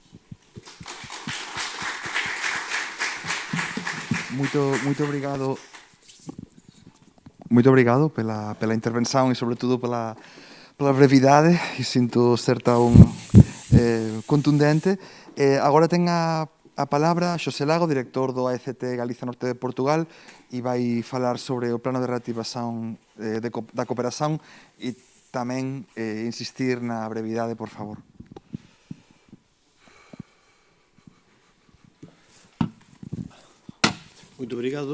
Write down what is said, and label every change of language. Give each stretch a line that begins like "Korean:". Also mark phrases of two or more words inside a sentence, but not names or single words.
Portuguese: Muito obrigado pela intervenção e sobretudo pela brevidade, e sinto ser tão contundente.
Galician: Agora ten a palabra Xosé Lago, director do AECT Galicia Norte de Portugal, e vai falar sobre o plano de reactivación da cooperación e tamén insistir na brevidade, por favor. Moito obrigado.